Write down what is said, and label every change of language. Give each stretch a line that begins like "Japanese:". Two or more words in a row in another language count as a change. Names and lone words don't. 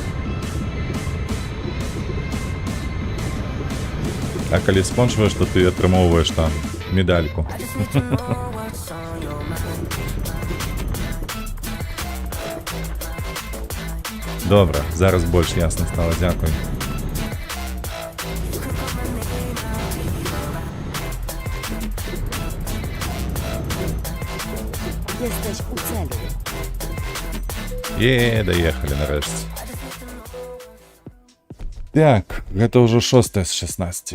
Belarusian: А калі скончваеш, то ты атрымоўваеш там медальку. Добра, зараз больш ясна стала, дзякуй.
Polish: Jesteś u celu.
Belarusian: Даехалі нарэшце. Так, гэта ўжо 6 з 16.